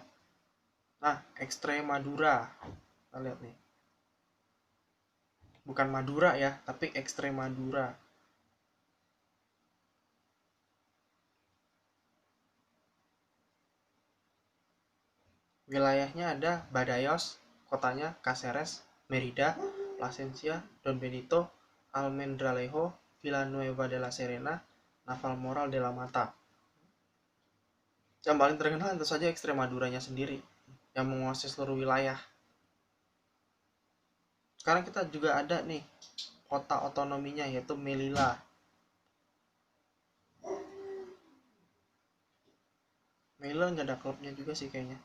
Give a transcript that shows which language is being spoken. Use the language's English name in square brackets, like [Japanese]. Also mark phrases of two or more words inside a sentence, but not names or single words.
[Indonesian] Nah, Extremadura. Kita lihat nih. Bukan Madura ya, tapi Extremadura. Wilayahnya ada Badajoz, kotanya Cáceres, Merida, Plasencia, Don Benito, Almendralejo, Villanueva de la Serena, Navalmoral de la Mata. Yang paling terkenal tentu saja Extremaduranya sendiri, yang menguasai seluruh wilayah. Sekarang kita juga ada nih kota otonominya, yaitu Melilla. Melilla nggak ada klubnya juga sih kayaknya.